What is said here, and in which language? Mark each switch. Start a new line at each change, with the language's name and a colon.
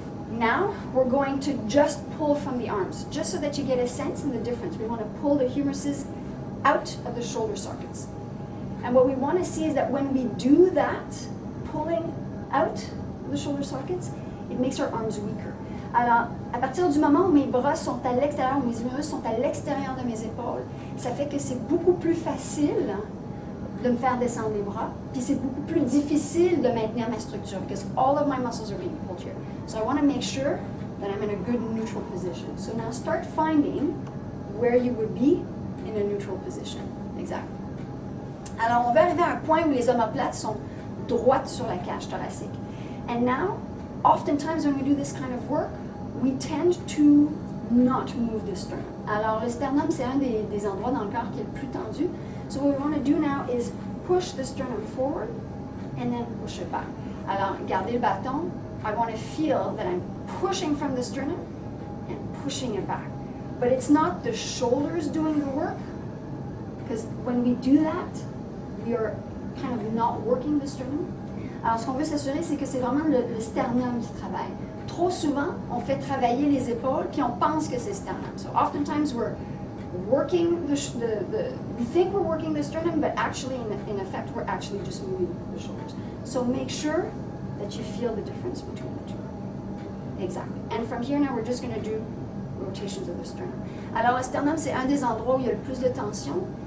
English: Now, we're going to just pull from the arms, just so that you get a sense in the difference. We want to pull the humeruses out of the shoulder sockets. And what we want to see is that when we do that, pulling out the shoulder sockets, it makes our arms weaker.
French: Alors, à partir du moment où mes bras sont à l'extérieur, où mes humerus sont à l'extérieur de mes épaules, ça fait que c'est beaucoup plus facile de me faire descendre les bras, puis c'est beaucoup plus difficile de maintenir ma structure,
English: because all of my muscles are being pulled here. So I want to make sure that I'm in a good neutral position. So now start finding where you would be in a neutral position. Exactly.
French: Alors, on va arriver à un point où les omoplates sont droites sur la cage thoracique.
English: And now, oftentimes when we do this kind of work, we tend to not move the sternum.
French: Alors, le sternum, c'est un des endroits dans le corps qui est le plus tendu.
English: So what we want to do now is push the sternum forward and then push it back.
French: Alors, gardez le bâton.
English: I want to feel that I'm pushing from the sternum and pushing it back. But it's not the shoulders doing the work, because when we do that, we are kind of not working the sternum.
French: Alors, ce qu'on veut s'assurer, c'est que c'est vraiment le sternum qui travaille. Trop souvent, on fait travailler les épaules, puis on pense que c'est le sternum.
English: So oftentimes we're working we think we're working the sternum, but actually, in effect, we're actually just moving the shoulders. So make sure that you feel the difference between the two. Exactly. And from here now, we're just going to do rotations of the sternum.
French: Alors, le sternum, c'est un des endroits où il y a le plus de tension.